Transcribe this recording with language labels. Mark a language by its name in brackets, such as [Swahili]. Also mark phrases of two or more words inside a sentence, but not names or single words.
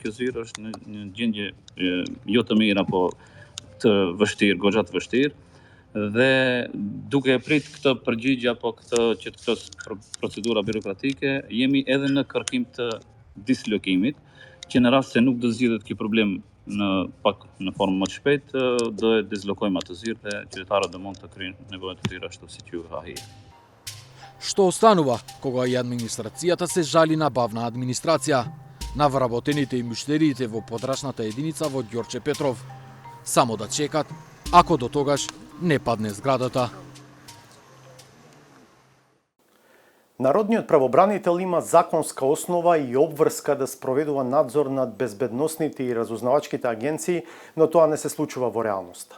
[Albanian] kjo zyrë është në një gjendje jo të mirë apo të vështirë, goxha të vështirë, dhe duke e prit këtë përgjigje apo këtë procedura birokratike, jemi edhe në kërkim të dislokimit, që në rast se nuk do zgjidhet ky problem në formë më të shpejtë, do e dislokojmë atë zyrë dhe qytetarët do mund të kryejnë nevojat e tyre ashtu siç ju hahije. [Macedonian] Што останува кога и администрацијата се жали на бавна администрација, на вработените и муштериите во подрачната единица во Ѓорче Петров? Само да чекат, ако до тогаш не падне зградата. Народниот правобранител има законска основа и обврска да спроведува надзор над безбедносните и разузнавачките агенции, но тоа не се случува во реалноста.